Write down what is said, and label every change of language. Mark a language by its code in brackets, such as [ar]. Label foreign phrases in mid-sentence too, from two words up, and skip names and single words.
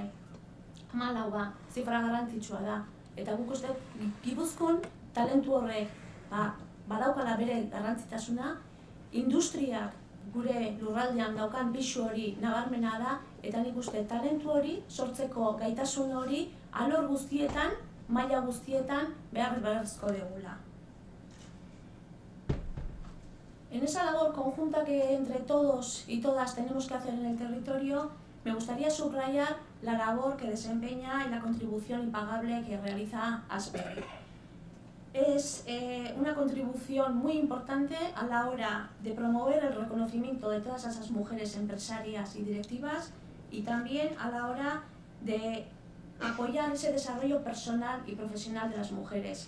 [eu] 14, zifra garrantzitsua da. Eta guk uste Gipuzkoan talentu horrek badaukala bere garrantzitasuna, industriak gure lurraldean daukan pisu hori nabarmena da, eta nik uste talentu hori, sortzeko gaitasun hori, alor guztietan, maila guztietan beharrezko dugula. [es] En esa labor conjunta que entre todos y todas tenemos que hacer en el territorio, me gustaría subrayar la labor que desempeña y la contribución impagable que realiza Aspegi. Es una contribución muy importante a la hora de promover el reconocimiento de todas esas mujeres empresarias y directivas y también a la hora de apoyar ese desarrollo personal y profesional de las mujeres.